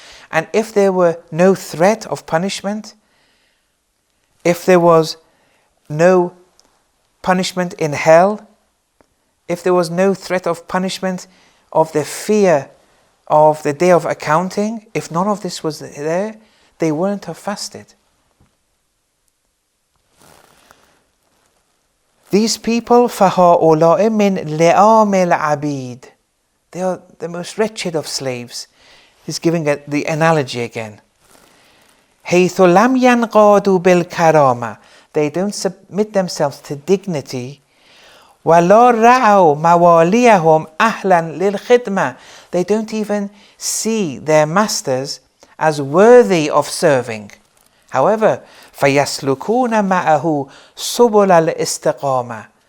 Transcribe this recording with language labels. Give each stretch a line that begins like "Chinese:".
English: And if there were no threat of punishment, if there was no punishment in hell, if there was no threat of punishment of the fear of the day of accounting, if none of this was there, they wouldn't have fasted. These people,
Arabic: فَهَؤُلَاءِ مِنْ لِئَامِ الْعَبِيدِ.
English: They are the most wretched of slaves. He's giving the analogy again.
Arabic: حَيْثُ لَمْ يَنْقَادُوا بِالْكَرَامَةِ.
English: They don't submit themselves to dignity.
Arabic: وَلَا رَعَوْا مَوَالِيَهُمْ أَهْلًا لِلْخِدْمَةِ.
English: They don't even see their masters as worthy of serving. However,
Arabic: فَيَسْلُكُونَ مَعَهُ سُبُلَ الْإِسْتِقَامَةِ.